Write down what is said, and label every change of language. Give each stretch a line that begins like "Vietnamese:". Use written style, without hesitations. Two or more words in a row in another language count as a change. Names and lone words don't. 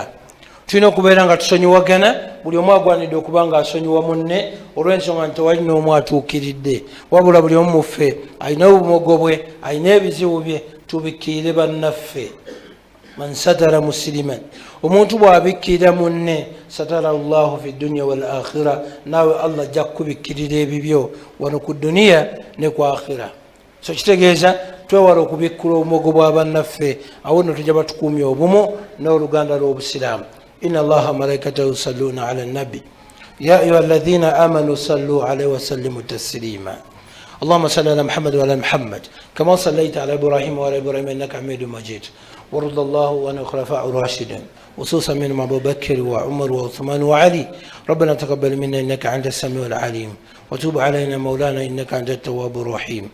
Ganda: tulina okubeera nga tusonyiwagana, buli omu agwanidde okuba nga asonyiwa munne olw'ensonga nti tewali n'omu atuukiridde, wabula buli omu muffe alina obumogo bwe, alina ebizibu bye, tubikkirire bannaffe.
Arabic: من ستر مسلما,
Ganda: omuntu bw'abikkirira munne
Arabic: ستره الله في الدنيا والآخرة,
Ganda: naawe allah ajja kukubikkirira ebibyo wano ku duniya ne ku akhira. so kitegeeza twewala okubikkula obumogo bwa bannaffe, awo no tujja batukuumya obumu n'oluganda lw'obusiraamu.
Arabic: إن الله ملائكته يصلون على نبي يا أيها الذين آمنوا صلوا عليه وسلموا تسليما. اللهم صل على محمد وعلى محمد كما صليت على ابراهيم وعلى ابراهيم انك حميد مجيد. وارض الله عن الخلفاء الراشدين خصوصا منهم ابو بكر وعمر وعثمان وعلي. ربنا تقبل منا انك انت السميع العليم وتوب علينا مولانا انك انت التواب الرحيم.